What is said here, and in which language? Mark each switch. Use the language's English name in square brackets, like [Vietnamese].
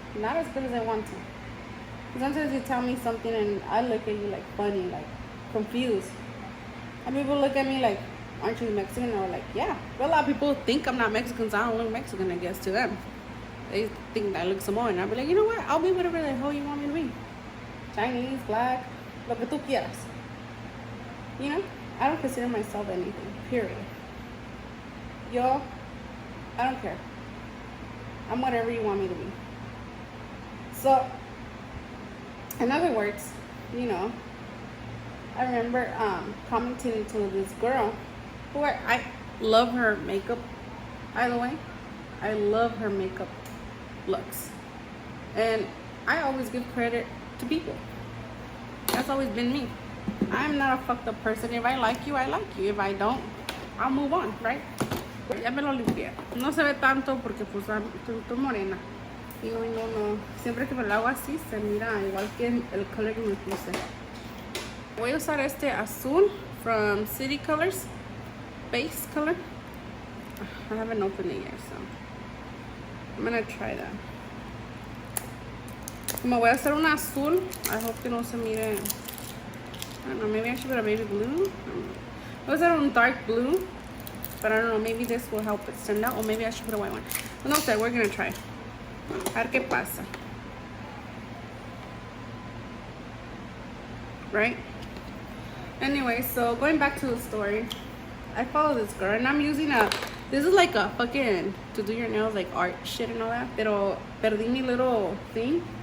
[English] Not as good as I want to. Sometimes you tell me something and I look at you like funny, like confused. And people look at me like, aren't you Mexican? Or like, yeah. Well, a lot of people think I'm not Mexican, so I don't look Mexican, I guess, to them. They think I look Samoan. I'll be like, you know what? I'll be whatever the hell you want me to be. Chinese, black, [Spanish] lo que tú quieras. [English] You know? I don't consider myself anything, period. Yo, I don't care. I'm whatever you want me to be. So, in other words, you know, I remember commenting to this girl who I love her makeup, by the way. I love her makeup looks. And I always give credit to people. That's always been me. I'm not a fucked up person. If I like you, I like you. If I don't, I'll move on, right? [Spanish] Ya me lo limpié. No se ve tanto porque pues estoy morena. Y no. Siempre que me lo hago así se mira igual que el color que me puse. Voy a usar este azul [English] from City Colors, base color. I haven't opened it yet, so I'm gonna try that. [Spanish] Como voy a hacer un azul, [English] I hope [Spanish] que no se mire. [English] I don't know, maybe I should put a baby blue. [Spanish] Voy a hacer un [English] dark blue, but I don't know, maybe this will help it stand out, or maybe I should put a white one. [Spanish] No sé, [English] we're gonna try. [Spanish] A ver qué pasa. [English] Right? Anyway, so going back to the story, I follow this girl and I'm using this is like a fucking, to do your nails, like art shit and all that, [Spanish] pero perdí mi [English] little thing.